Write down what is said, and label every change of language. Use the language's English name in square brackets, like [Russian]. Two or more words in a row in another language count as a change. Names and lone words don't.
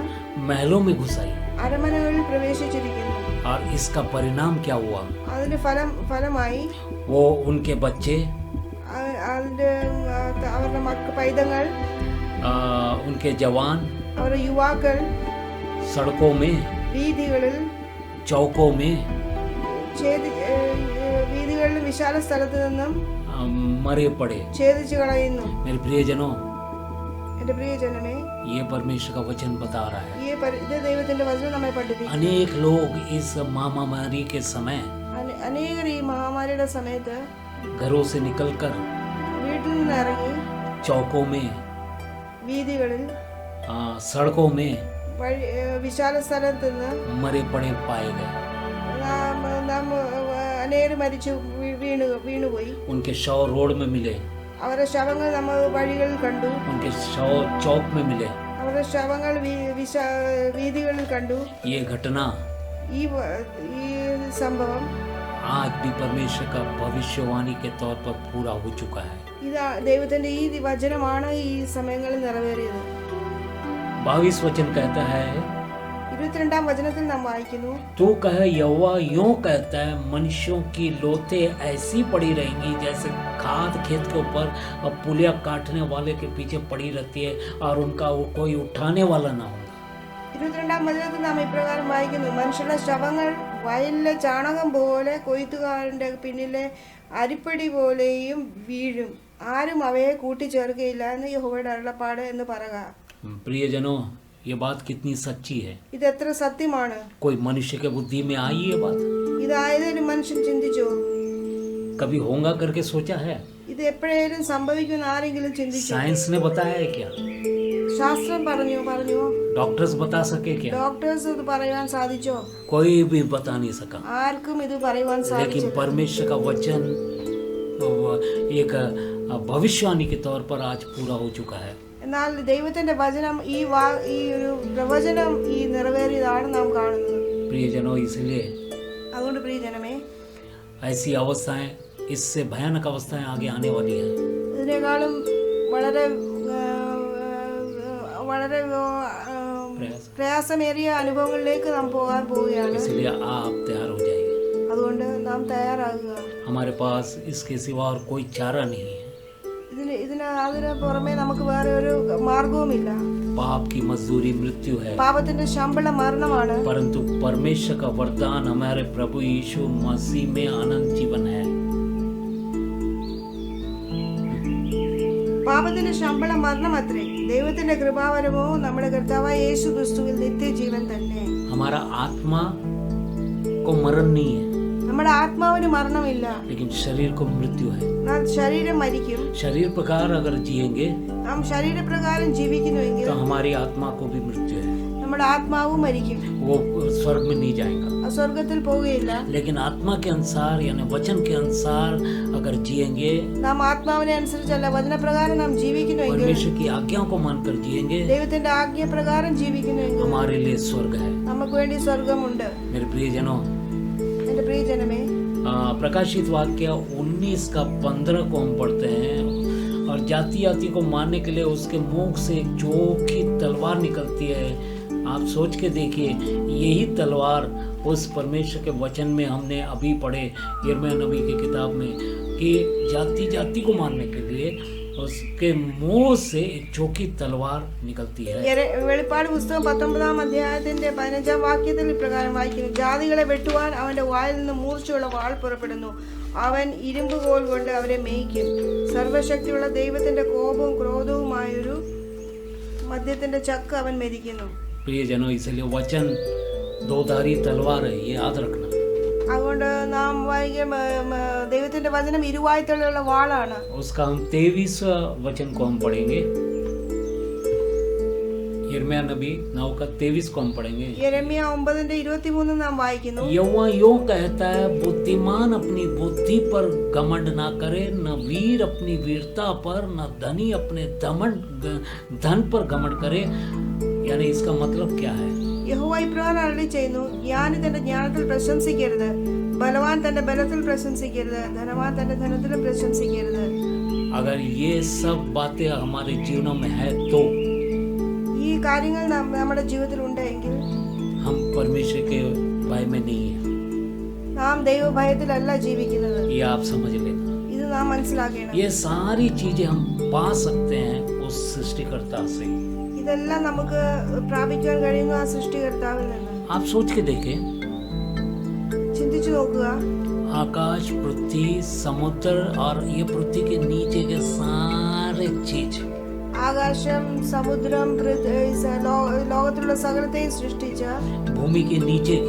[Hindi] महलों में घुस आई. [Malayalam] അരമനകളിൽ പ്രവേശിച്ചിരിക്കുന്നു. [Hindi] और इसका परिणाम क्या हुआ? [Malayalam] അതിന്റെ ഫലമായി [Hindi] वो उनके बच्चे, [Malayalam] അവരുടെ പൈതങ്ങൾ, [Hindi] उनके जवान [Malayalam] അവരുടെ യുവാക്കൾ [Hindi] सड़कों में, [Malayalam] വീതികളിൽ [Hindi] चौकों में [Malayalam] വീതികളിൽ വിശാല സ്ഥലത്ത് നിന്നും [Hindi] मरे पड़े. [Malayalam] ഛേദിച്ചു കളയുന്നു. [Hindi] मेरे प्रियजनों, [Malayalam] എന്റെ പ്രിയജനമേ, [Hindi] ये परमेश्वर का वचन बता रहा है. [Malayalam] ഇത് ദൈവത്തിന്റെ വചനം നമ്മെ പഠിപ്പിക്കും. [Hindi] अनेक लोग इस महामारी के समय [Malayalam] അനേകർ ഈ മഹാമാരിയുടെ സമയത്ത് [Hindi] घरों से निकलकर [Malayalam] വീട്ടിൽ നിന്ന് ഇറങ്ങി [Hindi] चौकों में, [Malayalam] വീതികളിൽ, [Hindi] सड़कों में [Malayalam] വിശാല സ്ഥലത്ത് നിന്ന് [Hindi] मरे पड़े पाए गए. [Malayalam] അനേകർ മരിച്ചു വീണുപോയി. [Hindi] उनके शव रोड में मिले, [Malayalam] അവരുടെ ശവങ്ങൾ നമ്മൾ വഴികളിൽ കണ്ടു. [Hindi] उनके शव चौक में मिले. [Malayalam] അവരുടെ ശവങ്ങൾ വീതികളിൽ കണ്ടു. [Hindi] ये घटना [Malayalam] ഈ സംഭവം [Hindi] आज भी परमेश्वर का भविष्यवाणी के तौर पर पूरा हो चुका है. [Malayalam] ഇത് ദൈവത്തിന്റെ ഈ വചനമാണ് ഈ സമയങ്ങളിൽ നിറവേറിയത്. [Hindi] 22 वचन कहता है, [Malayalam] 22 വചനത്തിൽ നാം വായിക്കുന്നു, [Hindi] तू कहे यहोवा यूं कहता है, मनुष्यों की लोथें ऐसी पड़ी रहेंगी जैसे खाद खेत के ऊपर और पुलिया काटने वाले के पीछे पड़ी रहती है और उनका वो कोई उठाने वाला ना होगा. [Malayalam] 22 വചനത്തിൽ നാം ഇപ്രകാരം വായിക്കുന്നു, മനുഷ്യരുടെ ശവങ്ങൾ വയലിലെ ചാണകം പോലെ കൊയ്ത്തുകാരന്റെ പിന്നിലെ അരിപ്പടി പോലെയും വീഴും, ആരും അവയെ കൂട്ടിച്ചേർക്കുകയില്ല എന്ന് യഹോവയുടെ അരുളപ്പാട് എന്ന് പറയുക. [Hindi] प्रियजनों, ये बात कितनी सच्ची है। [Malayalam] ഇത് എത്ര സത്യമാണ്. [Hindi] कोई मनुष्य के बुद्धि में आई ये बात? [Malayalam] ഇതായതൊരു മനുഷ്യൻ ചിന്തിച്ചോ? [Hindi] कभी होगा करके सोचा है? [Malayalam] ഇത് എപ്പോഴേലും സംഭവിക്കുമെന്ന് ആരെങ്കിലും ചിന്തിച്ചു? [Hindi] साइंस ने बताया है क्या? [Malayalam] ശാസ്ത്രം പറഞ്ഞു. [Hindi] डॉक्टर्स बता सके क्या? [Malayalam] ഡോക്ടേഴ്സ് ഇത് പറയാൻ സാധിച്ചോ? [Hindi] कोई भी बता नहीं सका। [Malayalam] ആർക്കും ഇത് പറയുവാൻ [Hindi] लेकिन [Malayalam] സാധിച്ചില്ല. [Hindi] परमेश्वर का वचन एक भविष्यवाणी के तौर पर आज पूरा हो चुका है। [Malayalam] എന്നാൽ ദൈവത്തിന്റെ വചനം ഈ ഒരു പ്രവചനം ഈ നിറവേറിയതാണ് നാം കാണുന്നത്. [Hindi] प्रियजनों, इसलिए [Malayalam] അതുകൊണ്ട് പ്രിയജനമേ, [Hindi] ऐसी अवस्थाएं, इससे भयानक अवस्थाएं आगे आने वाली हैं। [Malayalam] ഇതിനേക്കാളും വളരെ വളരെ പ്രയാസമേറിയ അനുഭവങ്ങളിലേക്ക് നാം പോകാൻ പോവുകയാണ്. [Hindi] इसलिए आप तैयार हो जाइए। [Malayalam] അതുകൊണ്ട് നാം തയ്യാറാകുക. [Hindi] हमारे पास इसके सिवा और कोई चारा नहीं है। [Malayalam] അതിന് പുറമെ നമുക്ക് വേറെ ഒരു മാർഗവുമില്ല. [Hindi] पाप की मजदूरी मृत्यु है, [Malayalam] പാപത്തിന്റെ ശമ്പളം മരണമാണ്. [Hindi] परंतु परमेश्वर का वरदान हमारे प्रभु यीशु मसीह में अनंत जीवन है। [Malayalam] പാപത്തിന്റെ ശമ്പളം മരണമത്രേ. ദൈവത്തിന്റെ കൃപാവരമോ നമ്മുടെ കർത്താവായ യേശു ക്രിസ്തുവിൽ നിത്യജീവൻ തന്നെ. [Hindi] हमारा आत्मा को मरण नहीं है, [Malayalam] നമ്മുടെ ആത്മാവിന് മരണമില്ല, [Hindi] लेकिन शरीर को मृत्यु है। [Malayalam] എന്നാൽ ശരീരം മരിക്കും. [Hindi] शरीर प्रकार अगर जिएंगे [Malayalam] നാം ശരീരപ്രകാരം ജീവിക്കുന്നുവെങ്കിൽ [Hindi] तो हमारी आत्मा को भी मृत्यु है, [Malayalam] നമ്മുടെ ആത്മാവും മരിക്കും. [Hindi] वो स्वर्ग में नहीं जाएगा। [Malayalam] സ്വർഗത്തിൽ പോവുകയില്ല. [Hindi] लेकिन आत्मा के अनुसार यानी वचन के अनुसार अगर जिएंगे, [Malayalam] നാം ആത്മാവിനെ അനുസരിച്ചല്ല വചനപ്രകാരം നാം ജീവിക്കുന്നുവെങ്കിൽ, [Hindi] परमेश्वर की आज्ञाओं को मानकर जिएंगे, [Malayalam] ദൈവത്തിന്റെ ആജ്ഞപ്രകാരം ജീവിക്കുന്നുവെങ്കിൽ [Hindi] हमारे लिए स्वर्ग है। [Malayalam] നമുക്ക് വേണ്ടി സ്വർഗമുണ്ട്. [Hindi] मेरे प्रियजनों, [Malayalam] എന്റെ പ്രിയജനമേ, [Hindi] प्रकाशित वाक्य 19 का 15 को हम पढ़ते हैं, और जाति जाति को मारने के लिए उसके मुख से एक चोखी तलवार निकलती है। आप सोच के देखिए, यही तलवार उस परमेश्वर के वचन में हमने अभी पढ़े यिर्मयाह नबी की किताब में कि जाति जाति को मारने के लिए उसके मुंह से एक चोखी तलवार निकलती है। [Malayalam] വെളിപ്പാട് പുസ്തകം 19-ാം അധ്യായത്തിന്റെ 15-ാം വാക്യത്തിൽ ഇപ്രകാരം വായിക്കുന്നു: ജാതികളെ വെട്ടുവാൻ അവന്റെ വായിൽ നിന്ന് മൂർച്ചയുള്ള വാൾ പുറപ്പെടുന്നു, അവൻ ഇരുമ്പ് കോൽ കൊണ്ട് അവരെ മേയ്ക്കും. സർവശക്തിയുള്ള ദൈവത്തിന്റെ കോപവും ക്രോധവുമായൊരു മദ്യത്തിന്റെ ചക്ക് അവൻ മെതിക്കുന്നു. [Hindi] प्रियजनों, इसलिए वचन दोधारी तलवार है, ये याद रखना। [Malayalam] അതുകൊണ്ട് നാം ദൈവത്തിന്റെ വചനം ഇരുവായ്ത്തലുള്ള വാളാണ്. [Hindi] उसका हम 23वां वचन को हम पढ़ेंगे, यिर्मयाह नबी 9 का 23 को हम पढ़ेंगे। [Malayalam] യെരമ്യാ 9:23 നാം വായിക്കുന്നു: [Hindi] यहोवा यूं कहता है, बुद्धिमान अपनी बुद्धि पर घमंड ना करे, न वीर अपनी वीरता पर, न धनी अपने धन पर घमंड करे। यानी इसका मतलब क्या है? [Malayalam] യഹോവ ഇപ്രകാരം അരുളി ചെയ്യുന്നു: ജ്ഞാനി തന്റെ ജ്ഞാനത്തിൽ പ്രശംസിക്കരുത്, ബലവാൻ തന്റെ ബലത്തിൽ പ്രശംസിക്കരുത്, ധനവാൻ തന്റെ ധനത്തിലും പ്രശംസിക്കരുത്. [Hindi] अगर ये सब बातें हमारे जीवनों में है तो [Malayalam] ഈ കാര്യങ്ങൾ നമ്മുടെ ജീവിതത്തിൽ ഉണ്ടെങ്കിൽ [Hindi] हम परमेश्वर के भय में नहीं है। [Malayalam] നാം ദൈവഭയത്തിലല്ല ജീവിക്കുന്നത്. [Hindi] ये आप समझ लेना। [Malayalam] ഇത് നാം മനസ്സിലാക്കണം. [Hindi] ये सारी चीजें हम पा सकते हैं उस सृष्टिकर्ता से। [Malayalam] ഇതെല്ലാം നമുക്ക് പ്രാപിക്കാൻ കഴിയുന്ന ആ സൃഷ്ടികർത്താവിൽ നിന്ന്. [Hindi] आप सोच के देखें, [Malayalam] ചിന്തിച്ചു നോക്കുക. [Hindi] आकाश, पृथ्वी, समुद्र और ये पृथ्वी के नीचे के सारे चीज, [Malayalam] ആകാശം, സമുദ്രം, ലോകത്തിലുള്ള സകലത്തെയും സൃഷ്ടിച്ച, [Hindi] भूमि के नीचे के